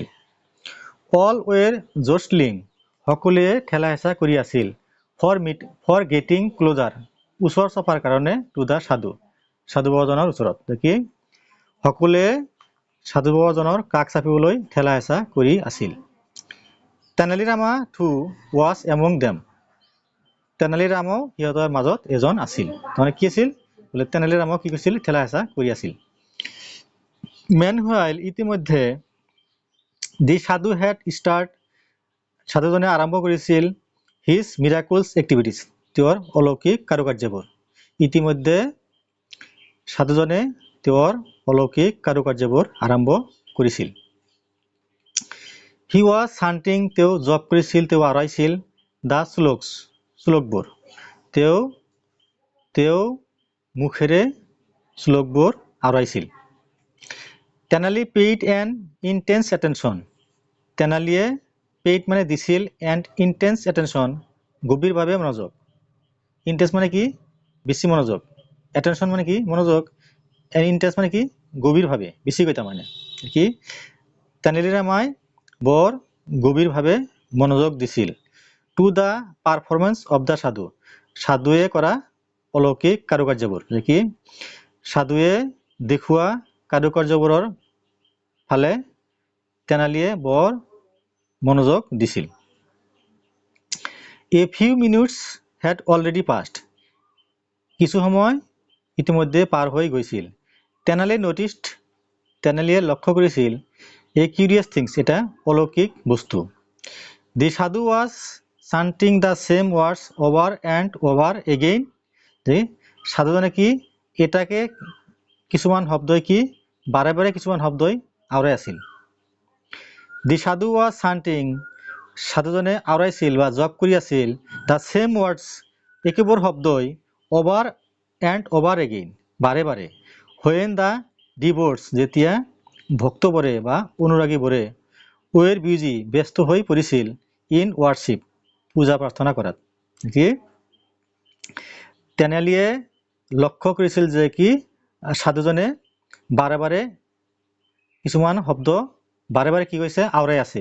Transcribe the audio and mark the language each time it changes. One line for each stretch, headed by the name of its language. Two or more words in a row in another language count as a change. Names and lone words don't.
English: all were jostling,
Assamese: সকলোৱে ঠেলা হেঁচা কৰি আছিল
English: for getting closer,
Assamese: ওচৰ চপাৰ কাৰণে
English: to the
Assamese: সাধু বাবাজনৰ ওচৰত, কি সকলোৱে সাধু বাবাজনৰ কাষ চাপিবলৈ ঠেলা হেঁচা কৰি আছিল।
English: তেনালী ৰামা too was among them,
Assamese: তেনালী ৰামও সিহঁতৰ মাজত এজন আছিল। তাৰমানে কি আছিল বোলে তেনালী ৰামক কি কৰিছিল ঠেলা হেঁচা কৰি আছিল।
English: meanwhile, ইতিমধ্যে the সাধু had start,
Assamese: সাধুজনে আৰম্ভ কৰিছিল
English: his miraculous activities,
Assamese: তেওঁৰ অলৌকিক কাৰুকাৰ্যবোৰ। ইতিমধ্যে সাধুজনে তেওঁৰ অলৌকিক কাৰুকাৰ্যবোৰ আৰম্ভ কৰিছিল।
English: he was chanting,
Assamese: তেওঁ জপ কৰিছিল তেওঁ আওৰাইছিল the শ্লোকবোৰ, তেওঁ মুখেৰে শ্লোকবোৰ আওৰাইছিল।
English: তেনালী paid an intense attention, তেনালীয়ে paid
Assamese: মানে দিছিল
English: and intense attention,
Assamese: গভীৰভাৱে মনোযোগ। intense মানে কি বেছি মনোযোগ, attention মানে কি মনোযোগ, and intense মানে কি গভীৰভাৱে বেছিকৈ তাৰমানে কি তেনালী ৰামাই বৰ গভীৰভাৱে মনোযোগ দিছিল
English: to the performance of the
Assamese: সাধুৱে কৰা অলৌকিক কাৰুকাৰ্যবোৰ, কি সাধুৱে দেখুওৱা কাৰুকাৰ্যবোৰৰ ফালে তেনালীয়ে বৰ মনোযোগ দিছিল।
English: a few minutes had already passed,
Assamese: কিছু সময় ইতিমধ্যে পাৰ হৈ গৈছিল। তেনালীয়ে লক্ষ্য কৰিছিল
English: a curious things,
Assamese: এটা অলৌকিক বস্তু।
English: the সাধু was chanting the same words over and over again,
Assamese: সাধুজনে কি এটাকে কিছুমান শব্দই কি বাৰে বাৰে কিছুমান শব্দই আওৰাই আছিল।
English: the সাধু was chanting,
Assamese: সাধুজনে আওৰাইছিল বা জপ কৰি আছিল
English: the same words,
Assamese: একেবোৰ শব্দই
English: over and over again
Assamese: বাৰে বাৰে
English: when the devotees
Assamese: যেতিয়া ভক্তবোৰে বা অনুৰাগীবোৰে
English: were busy
Assamese: ব্যস্ত হৈ পৰিছিল
English: in worship
Assamese: পূজা প্ৰাৰ্থনা কৰাত কি তেনালীয়ে লক্ষ্য কৰিছিল যে কি সাধুজনে বাৰে বাৰে কিছুমান শব্দ বাৰে বাৰে কি কৈছে আওৰাই আছে